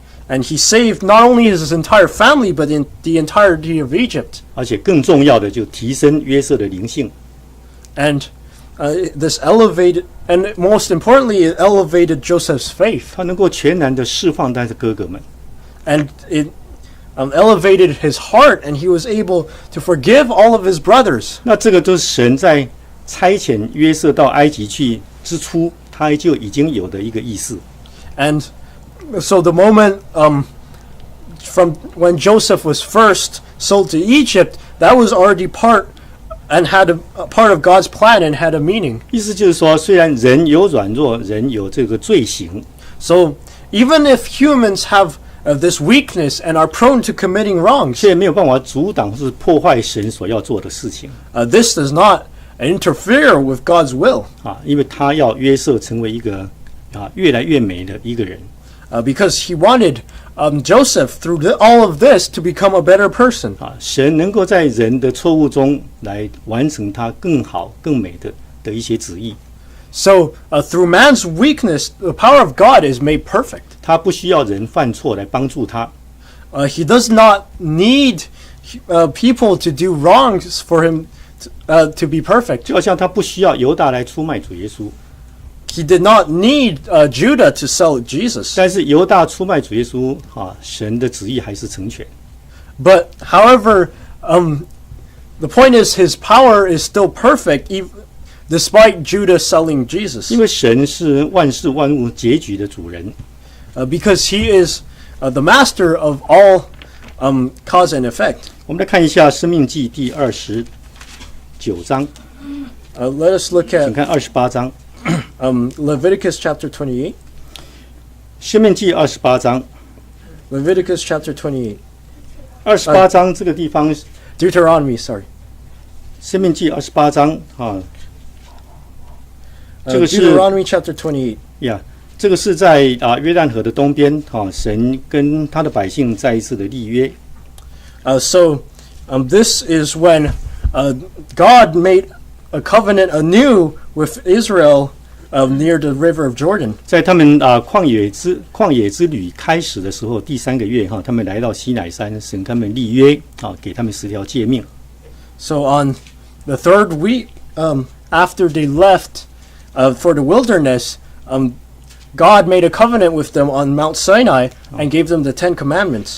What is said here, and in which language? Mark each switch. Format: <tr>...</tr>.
<en>And he saved not only his entire family, but in the entirety of Egypt.</en> <zh>而且更重要的，就提升约瑟的灵性。</zh> <en>And this elevated, and most importantly, it elevated Joseph's faith.</en> <zh>他能够全然的释放他的哥哥们。</zh> <en>And it elevated his heart, and he was able to forgive all of his brothers.</en> <zh>那这个都是神在差遣约瑟到埃及去之初，他就已经有的一个意思。</zh> <en>And so the moment from when Joseph was first sold to Egypt, that was already part and had a part of God's plan and had a meaning.</en> <zh>意思就是说，虽然人有软弱，人有这个罪行，</zh> <en>So even if humans have this weakness and are prone to committing wrongs,</en> <zh>却没有办法阻挡或是破坏神所要做的事情。</zh> <en>this does not interfere with God's will.</en> <zh>因为他要约瑟成为一个越来越美的一个人。</zh> <en>Because he wanted Joseph through all of this to become a better person.</en> <zh>神能够在人的错误中来完成他更好、更美的一些旨意。</zh> <en>So through man's weakness, the power of God is made perfect.</en> <zh>他不需要人犯错来帮助他。</zh> <en>He does not need people to do wrongs for him to be perfect.</en> <zh>就好像他不需要犹大来出卖主耶稣。</zh> <en>He did not need Judah to sell Jesus.</en> <zh>但是犹大出卖主耶稣，神的旨意还是成全。</zh> <en>But however, the point is his power is still perfect, despite Judah selling Jesus.</en> <zh>因为神是万事万物结局的主人。</zh> <en>Because he is the master of all cause and effect.</en> <zh>我们来看一下《申命记》第29章，</zh> <en>Let us look</en> <zh>请</zh> <en>at</en> <zh>看28章，</zh> <en>Leviticus chapter 28.</en> <zh>《申命记》28章。</zh> <en>Leviticus chapter 28.</en> <zh>28章这个地方，《</zh> <en>Deuteronomy, sorry.</en> <zh>申命记》28章这个是</zh> <en>Deuteronomy chapter 28.</en> <zh>这个是在约旦河的东边，神跟他的百姓再一次的立约。</zh> <en>So this is when God made a covenant anew with Israel near the river of Jordan.</en> <zh>在他们旷野之旅开始的时候，第3个月他们来到西乃山，神跟他们立约给他们10条诫命。</zh> <en>So on the third week after they left for the wilderness, God made a covenant with them on Mount Sinai and gave them the 10 commandments.</en>